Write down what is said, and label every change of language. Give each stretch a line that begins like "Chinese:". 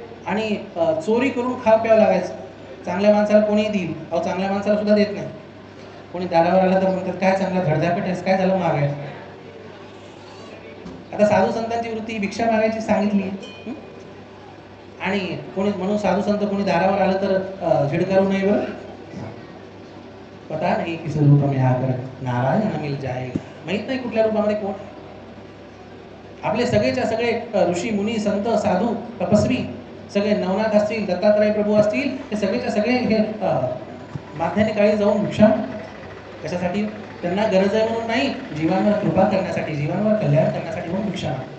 Marathi: आणि चोरी करून खाव प्यावं लागायचं. चांगल्या माणसाला कोणीही देईल, अहो चांगल्या माणसाला सुद्धा देत नाही. कोणी दारावर आला तर म्हणतात, काय चांगला धडधाकट आहेस, काय झालं मागायचं. आता साधू संतांची वृत्ती ही भिक्षा मागायची सांगितली. आणि कोणी म्हणून साधू संत कोणी दारावर आलं तर झिडकारू नये.
Hindi: बरं, पता नाही किस रूप में आकर नारायण मिल जाएगा.
Marathi: माहित नाही कुठल्या रूपामध्ये कोण. आपले सगळेच्या सगळे ऋषी मुनी, संत, साधू, तपस्वी, सगळे नवनाथ असतील, दत्तात्रय प्रभू असतील, हे सगळेच्या सगळे हे माध्याने काळी जाऊन भिक्षा, कशासाठी, त्यांना गरज आहे म्हणून नाही, जीवांवर कृपा करण्यासाठी, जीवांवर कल्याण करण्यासाठी म्हणून भिक्षा.